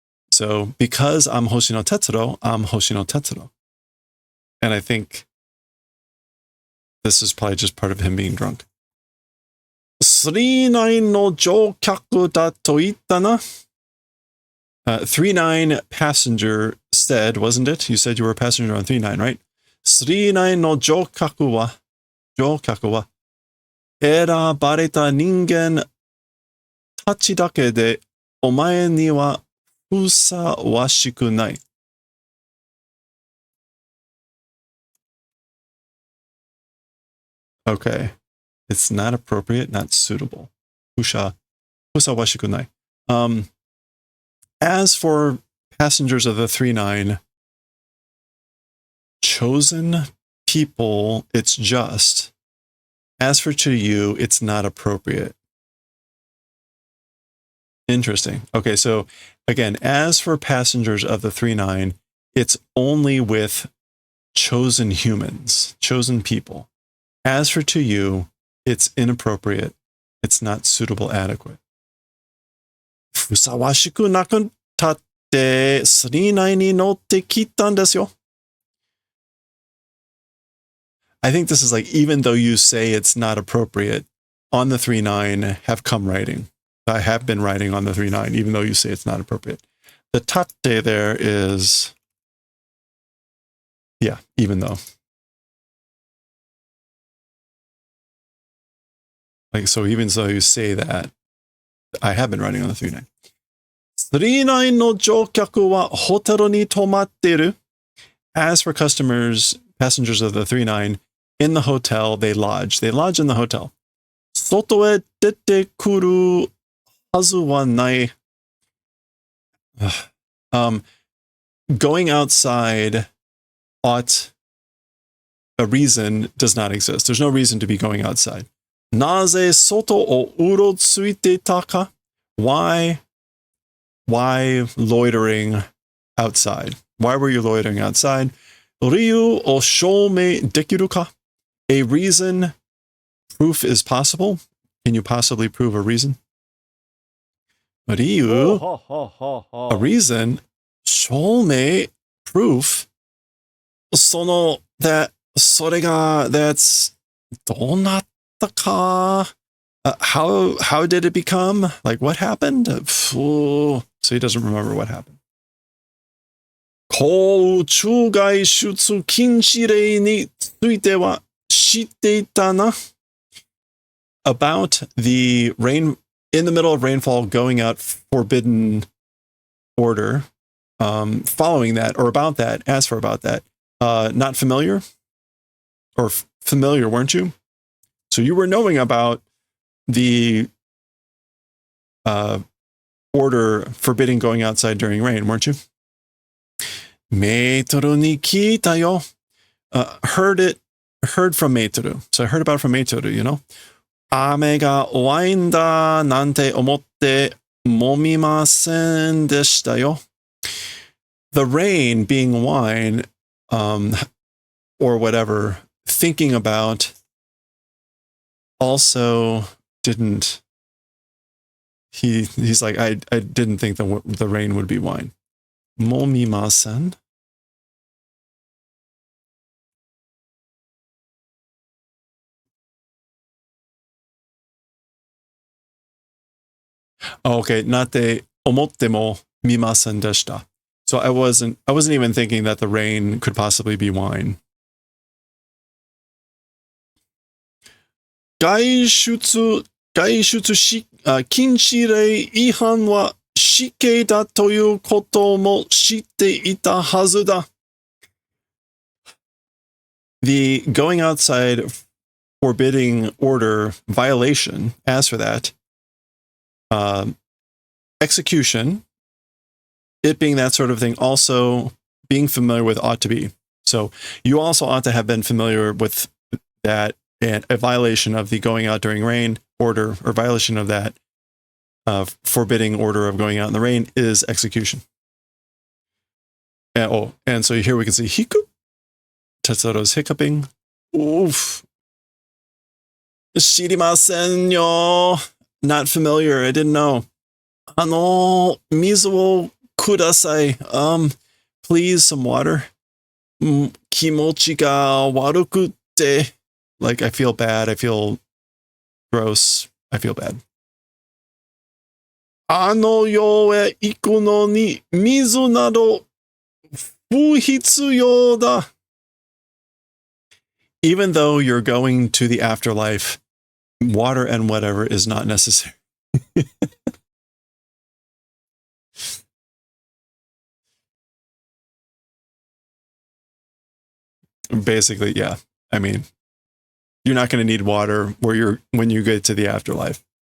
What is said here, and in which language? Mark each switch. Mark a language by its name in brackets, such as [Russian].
[English] So, because I'm Hoshino Tetsuro, I'm Hoshino Tetsuro. And I think this is probably just part of him being drunk. [Japanese] 39の乗客だと言ったな. [English] 39 passenger said, wasn't it? You said you were a passenger on 39, right? [Japanese] 39の乗客は選ばれた人間たちだけでお前にはふさわしくない. [English] Okay. It's not appropriate, not suitable. [Japanese] ふさわしくない. [English] As for passengers of the 39, chosen people, it's just. As for to you, it's not appropriate. Interesting. Okay, so again, as for passengers of the 39, it's only with chosen humans, chosen people. As for to you, it's inappropriate. It's not suitable, adequate. [Japanese] ふさわしくなくたって39に乗ってきたんですよ. [English] I think this is like, even though you say it's not appropriate, on the 39 have come writing. I have been writing on the 39, even though you say it's not appropriate. The tate there is, yeah, even though. Like, so even though you say that, I have been writing on the 39. [Japanese] 39の乗客はホテルに泊まっている. [English] As for passengers of the 39, in the hotel, they lodge. They lodge in the hotel. [Japanese] 外へ出てくるはずはない. [English] Going outside ought, a reason does not exist. There's no reason to be going outside. [Japanese] なぜ外をうろついていたか? [English] Why loitering outside? Why were you loitering outside? [Japanese] 理由を証明できるか? [English] A reason, proof is possible. Can you possibly prove a reason? [Japanese] 理由, [English] a reason, [Japanese] 証明, [English] proof. [Japanese] それが, [English] that's, [Japanese] どうなったか? [English] How did it become? Like, what happened? So he doesn't remember what happened. [Japanese] 公中外出禁止令については知っていたな. [English] About the rain, in the middle of rainfall, going out forbidden order, following that, or about that, as for about that, not familiar? Or familiar, weren't you? So you were knowing about the order forbidding going outside during rain, weren't you? [Japanese] メートルに聞いたよ. [English] Heard from メートル. So I heard about it from メートル, you know? [Japanese] 雨がワインだなんて思ってもみませんでしたよ. [English] The rain being wine, or whatever, thinking about, also didn't. He's like, I didn't think the rain would be wine. [Japanese] もみません? [English] Oh, okay, [Japanese] なって思ってもみませんでした. [English] So I wasn't even thinking that the rain could possibly be wine. [Japanese] 外出禁止令違反は死刑だということも知っていたはずだ. [English] The going outside forbidding order violation, as for that, execution, it being that sort of thing, also being familiar with ought to be. So you also ought to have been familiar with that, and a violation of the going out during rain order, or violation of that forbidding order of going out in the rain, is execution. And so here we can see hiccup. Tetsuro's hiccuping. Oof. [Japanese] 知りませんよ. [English] Not familiar. I didn't know. [Japanese] 水をください. [English] Please, some water. [Japanese] 気持ちが悪くて. [English] Like, I feel bad. I feel gross. I feel bad. [Japanese] あの世へ行くのに水など不必要だ. [English] Even though you're going to the afterlife, water and whatever is not necessary. Basically, yeah. I mean, you're not going to need water when you get to the afterlife.